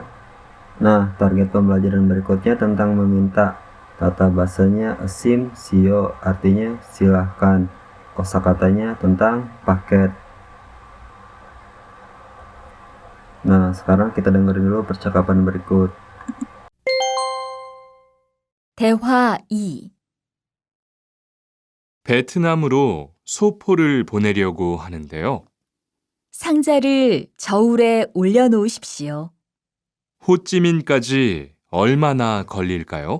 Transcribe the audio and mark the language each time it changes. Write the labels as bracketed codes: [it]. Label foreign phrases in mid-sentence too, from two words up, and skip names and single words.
[id] Nah, target pembelajaran berikutnya tentang meminta. Tata bahasanya [ko] 으십시오, [id] artinya silahkan. Kosakatanya tentang paket. Nah, sekarang kita dengerin dulu percakapan berikut. [ko] 대화 2. 베트남으로 소포를 보내려고 하는데요. 상자를 저울에 올려놓으십시오. 호찌민까지 얼마나 걸릴까요?